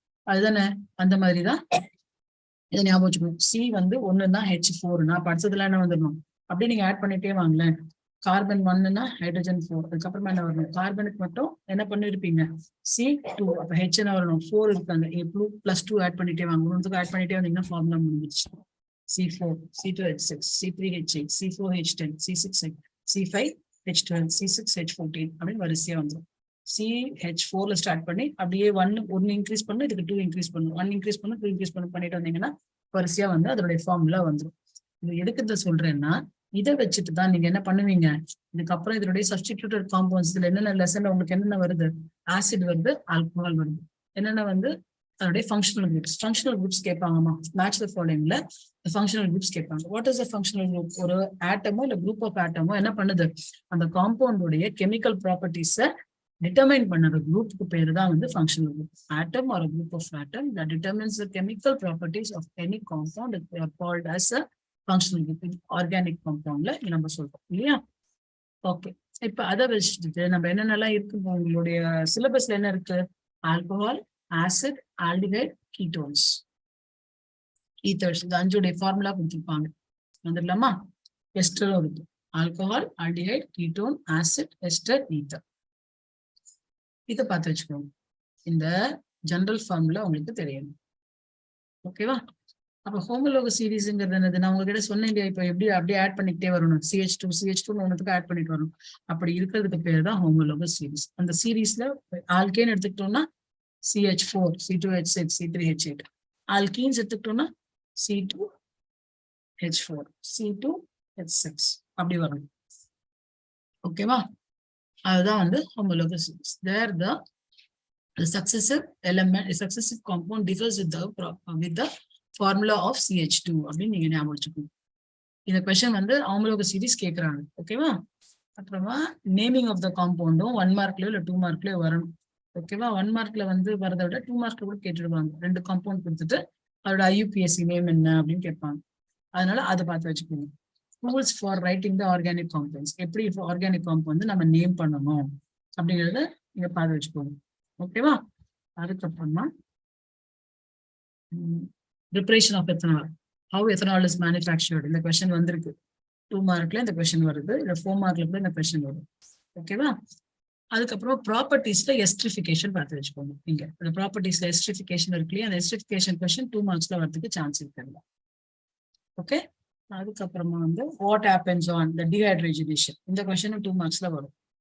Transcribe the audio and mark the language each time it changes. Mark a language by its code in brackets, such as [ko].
[ta] அதுதானே அந்த மாதிரிதான் இதை ஞாபகம் வச்சுக்கணும். C வந்து 1 தான், H4 நான் படிச்சதுல என்ன வந்துடணும் அப்படியே நீங்க ஆட் பண்ணிட்டே வாங்கலேன். Carbon 1ன்னா hydrogen 4. அதுக்கப்புறமா என்ன வரணும், கார்பனுக்கு மட்டும் என்ன பண்ணிருப்பீங்க C2. அப்ப H என்ன வரணும், 4 இருக்காங்க, +2 ஆட் பண்ணிட்டே வாங்க, ஒன்றுக்கு ஆட் பண்ணிட்டே வந்தீங்கன்னா ஃபார்முலா முடிஞ்சிச்சு. C4, C2H6, C3H8, C4H10, C6H, C5H12, C6H14 அப்படின்னு வரிசையா வந்துடும். CH4ல ஸ்டார்ட் பண்ணி அப்படியே 1 இன்க்ரீஸ் பண்ணும், இதுக்கு 2 இன்க்ரீஸ் பண்ணும், 1 இன்க்ரீஸ் பண்ணும், 2 இன்க்ரீஸ் பண்ணும் பண்ணிட்டு வந்தீங்கன்னா வரிசையா வந்து அதோடைய ஃபார்முலா வந்துடும். இது எதுக்கு சொல்றேன்னா, இதை வச்சுட்டு தான் நீங்க என்ன பண்ணுவீங்க, இதுக்கப்புறம் இதனுடைய சப்ஸ்டிடியூட்டட் காம்பவுண்ட்ஸ் இதுல என்னென்ன லெசன்ல உங்களுக்கு என்னென்ன வருது, ஆசிட் வருது, ஆல்கஹால் வருது, என்னென்ன வந்து அதோடைய functional groups கேட்பாங்கம்மா. Match the ஃபாலோயிங்ல functional groups கேட்பாங்க. [en] What is the functional group? [ta] ஒரு ஆட்டமோ இல்ல குரூப் ஆஃப் ஆட்டமோ என்ன பண்ணுது, அந்த காம்பவுண்டுடைய கெமிக்கல் ப்ராப்பர்ட்டிஸை டிட்டர்மைன் பண்ண குரூப்புக்கு பேரு தான் வந்து functional group. [en] Atom or group of atom that determines the chemical properties of any compound are called as a functional group. [ta] Organic காம்பவுண்ட்ல நம்ம சொல்றோம் இல்லையா? ஓகே, இப்ப அதை வச்சுட்டு நம்ம என்னென்னலாம் இருக்கு உங்களுடைய சிலபஸ்ல என்ன இருக்கு, alcohol, acid, aldehyde, ketones, ethers, இந்த 5உடைய ஃபார்முலா கொடுத்துருப்பாங்க. வந்துடலாமா? எஸ்டரும் இருக்கு, alcohol, aldehyde, ketone, acid, ester, ether. இதை பார்த்து வச்சுக்கோங்க. இந்த ஜெனரல் ஃபார்முலா உங்களுக்கு தெரியணும். ஓகேவா? அப்ப ஹோமோலோக சீரீஸ்ங்கிறது என்னது, நான் உங்ககிட்ட சொன்னேன் இல்லையா, இப்ப எப்படி அப்படியே ஆட் பண்ணிக்கிட்டே வரணும், CH2 ஒன்றுக்கு ஆட் பண்ணிட்டு வரணும். அப்படி இருக்கிறதுக்கு பேர் தான் ஹோமோலோக சீரீஸ். அந்த சீரீஸ்ல ஆல்கேன் எடுத்துக்கிட்டோம்னா CH4, C2H6, C3H8. ஆல்கீன்ஸ் எடுத்துக்கிட்டோம்னா C2H4, C2H6 அப்படி வரணும். ஓகேவா? அதுதான் வந்து homologous series. [en] There the successive element, successive compound differs with the formula of CH2 [ta] அப்படின்னு நீங்க ஞாபகம் வச்சுக்கணும். இந்த கொஸ்டின் வந்து homologous series கேட்கறாங்க. ஓகேவா? அப்புறமா நேமிங் ஆஃப் த காம்பவுண்டும் 1 மார்க்லயோ இல்ல 2 மார்க்லயோ வரணும். ஓகேவா? 1 மார்க்ல வந்து வரதை விட 2 மார்க்ல கூட கேட்டுடுவாங்க. 2 காம்பவுண்ட் கொடுத்துட்டு அதோட IUPAC நேம் என்ன அப்படின்னு கேட்பாங்க. அதனால அதை பார்த்து வச்சுக்கோங்க. [en] Rules for writing the organic compounds. [ta] எப்படி ஆர்கானிக் காம்பவுண்ட் நம்ம நேம் பண்ணணும் அப்படிங்கறத நீங்க பார்த்து வச்சுக்கோங்க. ஓகேவா? [en] அதுக்கப்புறமா preparation of ethanol. How ethanol is manufactured. [ta] இந்த கொஸ்டின் வந்திருக்கு. 2 மார்க்ல இந்த கொஸ்டின் வருது, இல்ல 4 மார்க்ல கூட இந்த கொஸ்டின் வரும். ஓகேவா? அதுக்கப்புறம் ப்ராப்பர்ட்டிஸ்ல எஸ்ட்ரிஃபிகேஷன் பார்த்து வச்சுக்கோங்க. இங்க அந்த ப்ராப்பர்ட்டிஸ்ல எஸ்ட்ரிஃபிகேஷன் இருக்கு இல்லையா, அந்த எஸ்ட்ரிஃபிகேஷன் கொஸ்டின் 2 மார்க்ஸ்ல வரதுக்கு சான்ஸ் இருக்கு. ஓகே, அதுக்கப்புறமா வந்து [en] what happens on the dehydrogenation, [ta] இந்த கொஸ்டின் 2 மார்க்ஸ்ல வரும்.